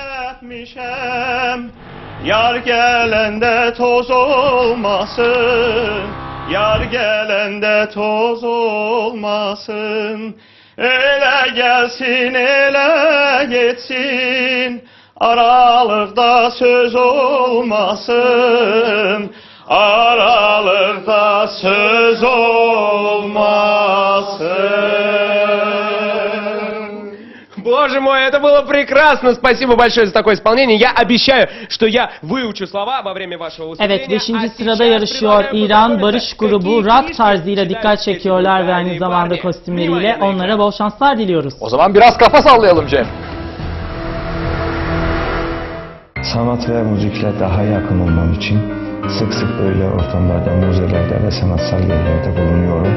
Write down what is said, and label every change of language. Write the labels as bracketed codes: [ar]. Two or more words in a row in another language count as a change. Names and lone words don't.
[az] Yar gelende toz olmasın, yar gelende toz olmasın, ele gelsin ele geçsin, aralıkta söz olmasın, aralıkta söz olmasın. [ru] Боже мой, это было прекрасно. Спасибо большое за такое исполнение. Я обещаю, что я выучу слова во время вашего выступления. [tr] Evet, 5. sırada yarışıyor İran. Barış grubu rock tarzıyla dikkat çekiyorlar ve aynı zamanda kostümleriyle onlara bol şanslar diliyoruz. O zaman biraz kafa sallayalım Cem. Sanat ve müzikle daha yakın olmam için sık sık öyle ortamlarda, müzelerde ve sanatsal yerlerde bulunuyorum.